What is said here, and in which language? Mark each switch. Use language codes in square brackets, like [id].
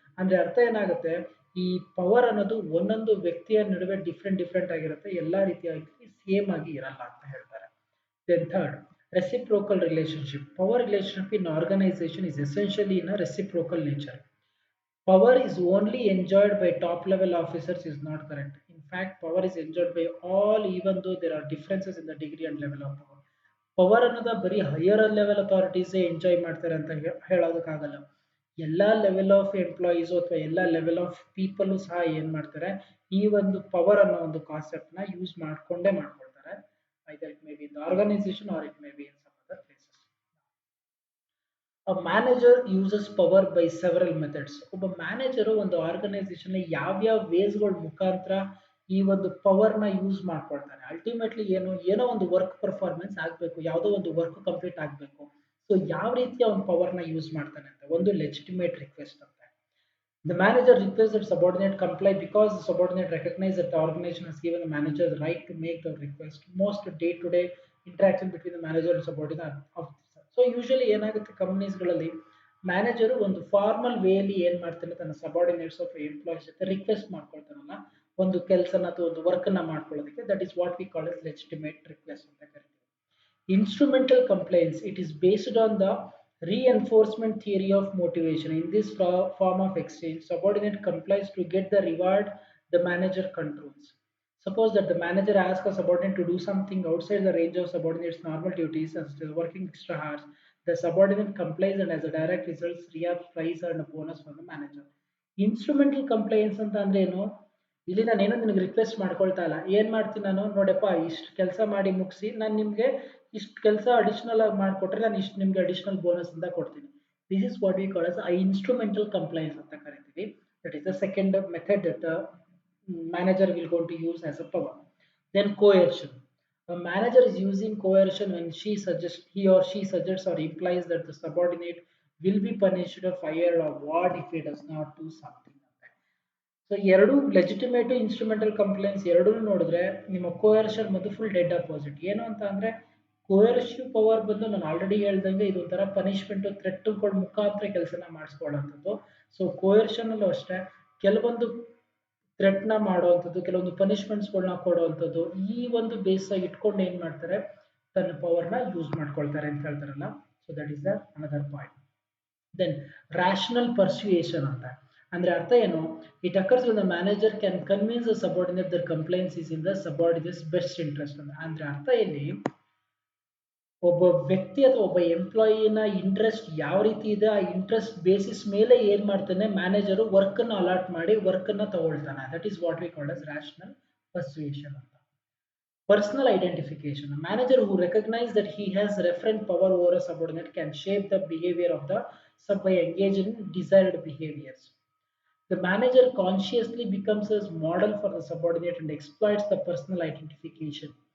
[kn] ಅಂದರೆ ಅರ್ಥ ಏನಾಗುತ್ತೆ, ಈ ಪವರ್ ಅನ್ನೋದು ಒಂದೊಂದು ವ್ಯಕ್ತಿಯ ನಡುವೆ ಡಿಫ್ರೆಂಟ್ ಆಗಿರುತ್ತೆ, ಎಲ್ಲ ರೀತಿಯಾಗಿ ಸೇಮ್ ಆಗಿ ಇರಲ್ಲ ಅಂತ ಹೇಳ್ತಾರೆ. [en] Then third, reciprocal relationship. Power relationship in organization is essentially in a reciprocal nature. Power is only enjoyed by top level officers is not correct. In fact, power is enjoyed by all, even though there are differences in the degree and level of power. [kn] Power ಅನ್ನೋದ ಬರೀ higher level ಅಥಾರಿಟೀಸೇ enjoy ಮಾಡ್ತಾರೆ ಅಂತ ಹೇಳೋದಕ್ಕಾಗಲ್ಲ. ಎಲ್ಲ level of employees ಅಥವಾ ಎಲ್ಲ level of people ಸಹ ಏನ್ ಮಾಡ್ತಾರೆ ಈ ಒಂದು ಪವರ್ ಅನ್ನೋ ಒಂದು ಕಾನ್ಸೆಪ್ಟ್ ನ ಯೂಸ್ ಮಾಡ್ಕೊಂಡೇ ಮಾಡ್ಕೊಳ್ತಾರೆ. [en] Either it may be in the organization or it may be in some other place. A manager uses power by several methods. [kn] ಒಬ್ಬ ಮ್ಯಾನೇಜರು ಒಂದು ಆರ್ಗನೈಸೇಷನ್ ಯಾವ್ಯಾವ ವೇಸ್ಗಳ ಮುಖಾಂತರ ಈ ಒಂದು ಪವರ್ನ ಯೂಸ್ ಮಾಡ್ಕೊಳ್ತಾನೆ. ಅಲ್ಟಿಮೇಟ್ಲಿ ಏನೋ ಒಂದು ವರ್ಕ್ ಪರ್ಫಾರ್ಮೆನ್ಸ್ ಆಗಬೇಕು, ಯಾವುದೋ ಒಂದು ವರ್ಕ್ ಕಂಪ್ಲೀಟ್ ಆಗಬೇಕು. ಸೊ ಯಾವ ರೀತಿ ಅವನ ಪವರ್ನ ಯೂಸ್ ಮಾಡ್ತಾನೆ ಅಂತ ಒಂದು ಲೆಜಿಟಿಮೇಟ್ ರಿಕ್ವೆಸ್ಟ್ ಅಂತ. [en] The manager requests that subordinate comply because the subordinate recognizes that the organization has given the manager the right to make the request. Most day-to-day interaction between the manager and subordinate of so usually [kn] ಏನಾಗುತ್ತೆ ಕಂಪನೀಸ್ಗಳಲ್ಲಿ manager ಒಂದು formal ವೇಲಿ ಏನ್ ಮಾಡ್ತಾನೆ ತನ್ನ subordinates of employees ಜೊತೆ request ಮಾಡ್ಕೊಳ್ತಾನಲ್ಲ ಒಂದು ಕೆಲಸನ ಅಥವಾ ಒಂದು ವರ್ಕ್ ಅನ್ನ ಮಾಡ್ಕೊಳ್ಳೋದಕ್ಕೆ [en] that is what we call as legitimate request [kn] ಅಂತ ಕರಿತೀವಿ. [en] Instrumental compliance, it is based on the reinforcement theory of motivation. In this form of exchange, subordinate complies to get the reward the manager controls. Suppose that the manager asks a subordinate to do something outside the range of subordinate's normal duties and still working extra hours. The subordinate complies and as a direct result, reaps prize and a bonus from the manager. [kn] Instrumental compliance ಅಂತ ಅಂದ್ರೆ ಏನು? ಇಲ್ಲಿ ನಾನೇನೋ ನಿನಗೆ request ಮಾಡ್ಕೊಳ್ತಾ ಇಲ್ಲ. ಏನ್ ಮಾಡ್ತೀನಿ ನಾನು ನೋಡಪ್ಪ ಇಷ್ಟು ಕೆಲಸ ಮಾಡಿ ಮುಗಿಸಿ ನಾನು ನಿಮಗೆ ಇಷ್ಟು ಕೆಲಸ ಅಡಿಷನಲ್ ಆಗಿ ಮಾಡಿಕೊಟ್ರೆ ನಾನು ಇಷ್ಟು ನಿಮ್ಗೆ ಅಡಿಷನಲ್ ಬೋನಸ್ ಅಂತ ಕೊಡ್ತೀನಿ. [en] this is what we call as instrumental compliance [kn] ಅಂತ ಕರಿತೀವಿ. [en] That is the second method that manager will going to use as a power. Then coercion. A manager is using coercion when he or she suggests or implies that the subordinate will be punished or fired or what if he does not do something. [kn] So ಎರಡು legitimate instrumental complaints ಎರಡೂ ನೋಡಿದ್ರೆ ನಿಮ್ಮ coercion ಮತ್ತು full dead opposite. ಏನು ಅಂತ ಅಂದ್ರೆ ಕೋಯರ್ಶಿವ್ power ಬಂದು ನಾನು ಆಲ್ರೆಡಿ ಹೇಳ್ದಂಗೆ ಇದು ಒಂಥರ ಪನಿಷ್ಮೆಂಟ್ ಥ್ರೆಟ್ಗಳ ಮುಖಾಂತರ ಕೆಲಸನ ಮಾಡಿಸ್ಕೊಳ್ಳೋಂಥದ್ದು. ಸೊ ಕೋಯರ್ಷನ್ ಅಲ್ಲೂ ಅಷ್ಟೇ ಕೆಲವೊಂದು ಥ್ರೆಟ್ನ ಮಾಡುವಂಥದ್ದು, ಕೆಲವೊಂದು ಪನಿಷ್ಮೆಂಟ್ಸ್ಗಳನ್ನ ಕೊಡುವಂಥದ್ದು, ಈ ಒಂದು ಬೇಸ್ ಆಗಿ ಇಟ್ಕೊಂಡು ಏನ್ ಮಾಡ್ತಾರೆ ತನ್ನ ಪವರ್ನ ಯೂಸ್ ಮಾಡ್ಕೊಳ್ತಾರೆ ಅಂತ ಹೇಳ್ತಾರಲ್ಲ. [en] So that is the another point. Then rational persuasion [kn] ಅಂತ ಅಂದ್ರೆ ಅರ್ಥ ಏನು? [en] It occurs when the manager can convince the subordinate their complaints is in the subordinate's best interest ಅಂತ. [kn] ಅಂದ್ರೆ ಅರ್ಥ ಇಲ್ಲಿ ಒಬ್ಬ ವ್ಯಕ್ತಿ ಅಥವಾ ಒಬ್ಬ ಎಂಪ್ಲಾಯಿನ ಇಂಟ್ರೆಸ್ಟ್ ಯಾವ ರೀತಿ ಇದೆ ಆ ಇಂಟ್ರೆಸ್ಟ್ ಬೇಸಿಸ್ ಮೇಲೆ ಏನ್ ಮಾಡ್ತಾನೆ ಮ್ಯಾನೇಜರು ವರ್ಕ್ ಅನ್ನ ಅಲಾಟ್ ಮಾಡಿ ವರ್ಕ್ ಅನ್ನ ತಗೊಳ್ತಾನೆ. [en] That is what we call as rational persuasion ಅಂತ. Personal identification. A manager who recognizes that he has referent power over a subordinate can shape the behavior of the sub by engaging in desired behaviors. The manager consciously becomes a model for the subordinate and exploits the personal identification.